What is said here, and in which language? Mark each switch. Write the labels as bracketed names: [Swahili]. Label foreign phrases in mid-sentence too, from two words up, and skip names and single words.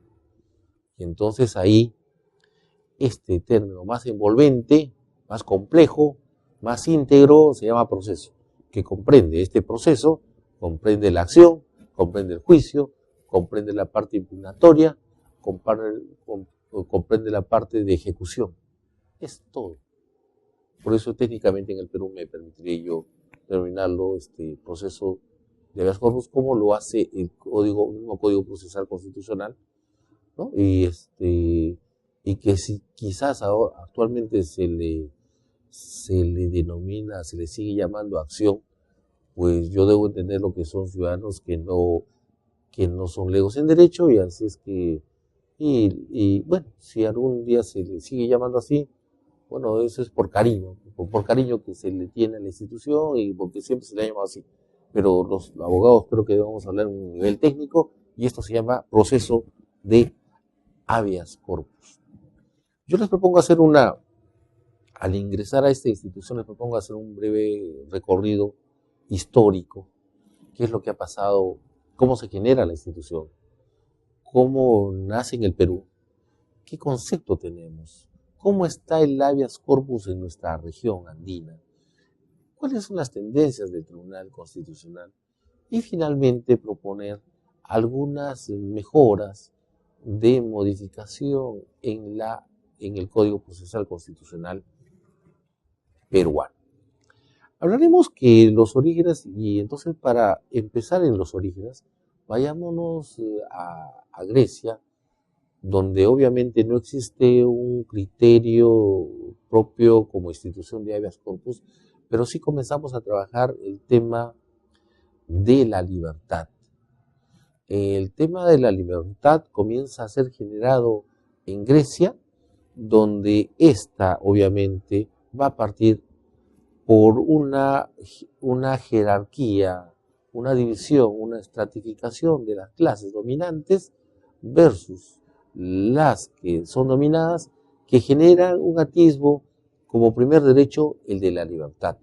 [Spanish] Y entonces ahí este término más envolvente, más complejo, más íntegro se llama proceso, que comprende este proceso, comprende la acción, comprende el juicio, comprende la parte impugnatoria, comprende la parte de ejecución. Es todo. Por eso técnicamente en el Perú me permitiría yo denominarlo proceso de habeas corpus, como lo hace el mismo Código Procesal Constitucional, ¿no? Y que si quizás ahora, actualmente se le denomina, se le sigue llamando acción, pues yo debo entender lo que son ciudadanos que no son legos en derecho, y así es que, y bueno, si algún día se le sigue llamando así, bueno, eso es por cariño que se le tiene a la institución y porque siempre se le ha llamado así. Pero los abogados creo que debemos hablar en un nivel técnico, y esto se llama proceso de habeas corpus. Yo les propongo hacer al ingresar a esta institución, les propongo hacer un breve recorrido histórico, qué es lo que ha pasado, cómo se genera la institución, cómo nace en el Perú, qué concepto tenemos, cómo está el habeas corpus en nuestra región andina, cuáles son las tendencias del Tribunal Constitucional, y finalmente proponer algunas mejoras de modificación en el Código Procesal Constitucional peruano. Hablaremos que los orígenes, y entonces para empezar en los orígenes, vayámonos a Grecia, donde obviamente no existe un criterio propio como institución de habeas corpus, pero sí comenzamos a trabajar el tema de la libertad. El tema de la libertad comienza a ser generado en Grecia, donde esta obviamente va a partir por una jerarquía, una división, una estratificación de las clases dominantes versus las que son dominadas, que generan un atisbo como primer derecho el de la libertad.